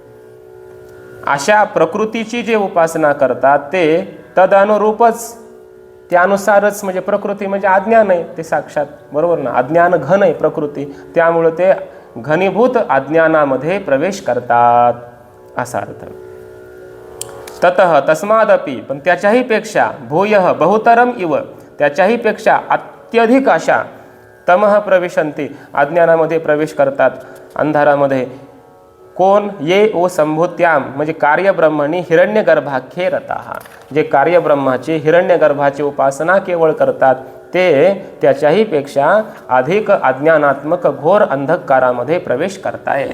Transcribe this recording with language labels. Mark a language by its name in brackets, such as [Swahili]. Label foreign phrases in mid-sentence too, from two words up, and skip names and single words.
[Marathi] अशा प्रकृतीची जे उपासना करतात ते तदनुरूपच, त्यानुसारच, म्हणजे प्रकृती म्हणजे अज्ञान आहे ते साक्षात, बरोबर ना, अज्ञान घन आहे प्रकृती, त्यामुळे ते घनीभूत अज्ञानामध्ये प्रवेश करतात असा अर्थ. [Sanskrit] ततः तस्मादपि, [Marathi] पण त्याच्याही पेक्षा, [Sanskrit] भूयः बहुतरम इव, [Marathi] त्याच्याही पेक्षा अत्यधिक अशा, [Sanskrit] तमः प्रविशन्ति, [Marathi] अज्ञानामध्ये प्रवेश करतात, अंधारामध्ये. कोण, ये ओ संभूत्याम, म्हणजे [Sanskrit] कार्यब्रह्मणी हिरण्यगर्भाख्ये रताः, [Marathi] जे कार्यब्रह्माची हिरण्यगर्भाची उपासना केवळ करतात ते त्याच्याही पेक्षा अधिक अज्ञानात्मक घोर अंधकारामध्ये प्रवेश करतायत.